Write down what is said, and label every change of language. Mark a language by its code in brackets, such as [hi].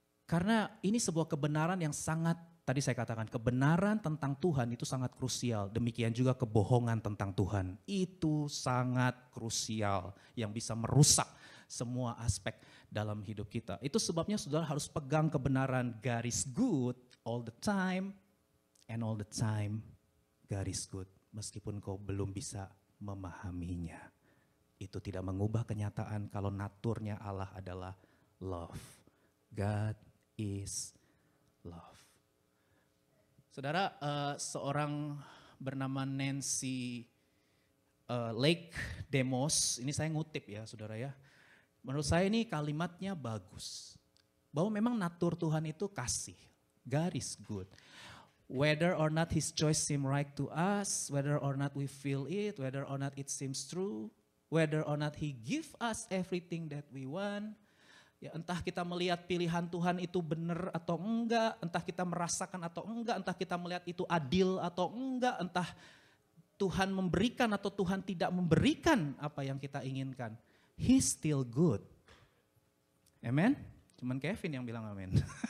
[id] Karena ini sebuah kebenaran yang sangat, tadi saya katakan, kebenaran tentang Tuhan itu sangat krusial. Demikian juga kebohongan tentang Tuhan. Itu sangat krusial yang bisa merusak semua aspek dalam hidup kita. Itu sebabnya saudara harus pegang kebenaran [en] God is good all the time. And all the time God is good. [id] Meskipun kau belum bisa memahaminya. Itu tidak mengubah kenyataan kalau naturnya Allah adalah love. [en] God is love. [id] Saudara, seorang bernama Nancy Lake Demos, ini saya ngutip ya saudara ya. Menurut saya ini kalimatnya bagus. Bahwa memang natur Tuhan itu kasih. [en] God is good. Whether or not his choice seem right to us, whether or not we feel it, whether or not it seems true, whether or not he give us everything that we want. [id] Ya, entah kita melihat pilihan Tuhan itu benar atau enggak, entah kita merasakan atau enggak, entah kita melihat itu adil atau enggak, entah Tuhan memberikan atau Tuhan tidak memberikan apa yang kita inginkan. [en] He's still good. [id] Amen? Cuman Kevin yang bilang amin.